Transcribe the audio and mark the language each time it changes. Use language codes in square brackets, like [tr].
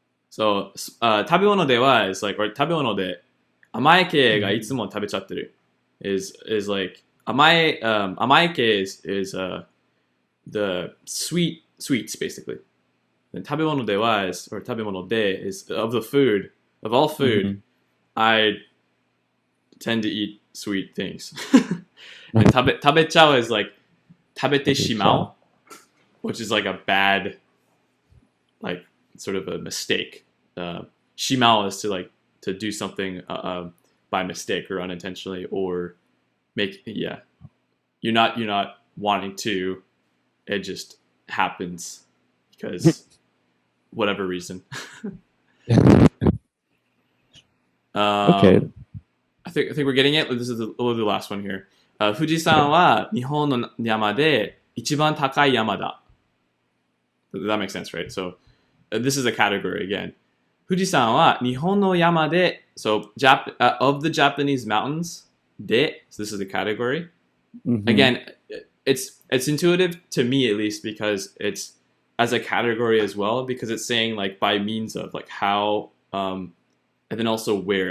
[en] So, 食べ物では is like, or [ja] 食べ物で甘い系がいつも食べちゃってる [en] is like 甘い系 is the sweets basically. And 食べ物では is, or 食べ物で is of the food, of all food, I tend to eat sweet things. And 食べちゃう is like 食べてしまう, which is like a bad, like sort of a mistake. Shimao is to do something by mistake or unintentionally, or you're not wanting to, it just happens because whatever reason. Okay. I think we're getting it. This is the last one here. [ja] Fuji-san は日本の山で一番高い山だ. [en] That makes sense, right? So this is a category again. [ja] Fuji-san は日本の山で, [en] so of the Japanese mountains, de, so this is the category. Again, it's intuitive to me at least because it's as a category as well, because it's saying like by means of, like how, and then also where.